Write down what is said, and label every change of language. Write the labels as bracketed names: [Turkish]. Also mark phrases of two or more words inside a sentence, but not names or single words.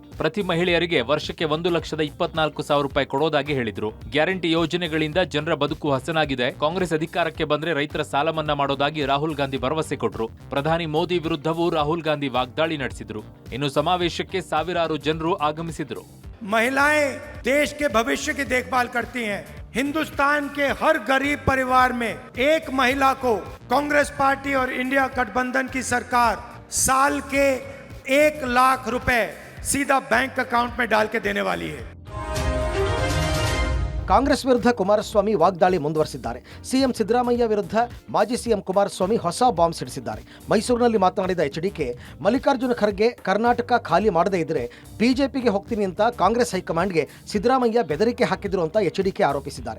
[Kannada] ಪ್ರತಿ ಮಹಿಳೆಯರಿಗೆ ವರ್ಷಕ್ಕೆ 1,24,000 ರೂಪಾಯಿ ಕೊಡೋದಾಗಿ ಹೇಳಿದ್ರು. ಗ್ಯಾರಂಟಿ ಯೋಜನೆಗಳಿಂದ ಜನರ ಬದುಕು ಹಸನಾಗಿದೆ. ಕಾಂಗ್ರೆಸ್ ಅಧಿಕಾರಕ್ಕೆ ಬಂದ್ರೆ ರೈತರ ಸಾಲ ಮನ್ನಾ ಮಾಡೋದಾಗಿ ರಾಹುಲ್ ಗಾಂಧಿ ಭರವಸೆ ಕೊಟ್ಟರು. ಪ್ರಧಾನಿ ಮೋದಿ ವಿರುದ್ಧವೂ ರಾಹುಲ್ ಗಾಂಧಿ ವಾಗ್ದಾಳಿ ನಡೆಸಿದ್ರು. ಇನ್ನು ಸಮಾವೇಶಕ್ಕೆ ಸಾವಿರಾರು ಜನರು ಆಗಮಿಸಿದ್ರು. [Hindi] महिलाएं देश के भविष्य की देखभाल करती हैं. हिंदुस्तान के हर गरीब परिवार में एक महिला को कांग्रेस पार्टी और इंडिया गठबंधन की सरकार साल के 1 लाख रुपए सीधा बैंक अकाउंट में डाल के देने वाली है. [Kannada] ಕಾಂಗ್ರೆಸ್ ವಿರುದ್ಧ ಕುಮಾರಸ್ವಾಮಿ ವಾಗ್ದಾಳಿ ಮುಂದುವರೆಸಿದ್ದಾರೆ. ಸಿಎಂ ಸಿದ್ದರಾಮಯ್ಯ ವಿರುದ್ಧ ಮಾಜಿ ಸಿಎಂ ಕುಮಾರಸ್ವಾಮಿ ಹೊಸ ಬಾಂಬ್ ಸಿಡಿಸಿದ್ದಾರೆ. ಮೈಸೂರಿನಲ್ಲಿ ಮಾತನಾಡಿದ ಎಚ್ಡಿಕೆ, ಮಲ್ಲಿಕಾರ್ಜುನ ಖರ್ಗೆ ಕರ್ನಾಟಕ ಖಾಲಿ ಮಾಡದೇ ಇದ್ರೆ ಬಿಜೆಪಿಗೆ ಹೋಗ್ತೀನಿ ಅಂತ ಕಾಂಗ್ರೆಸ್ ಹೈಕಮಾಂಡ್ಗೆ ಸಿದ್ದರಾಮಯ್ಯ ಬೆದರಿಕೆ ಹಾಕಿದ್ರು ಅಂತ ಎಚ್ಡಿಕೆ ಆರೋಪಿಸಿದ್ದಾರೆ.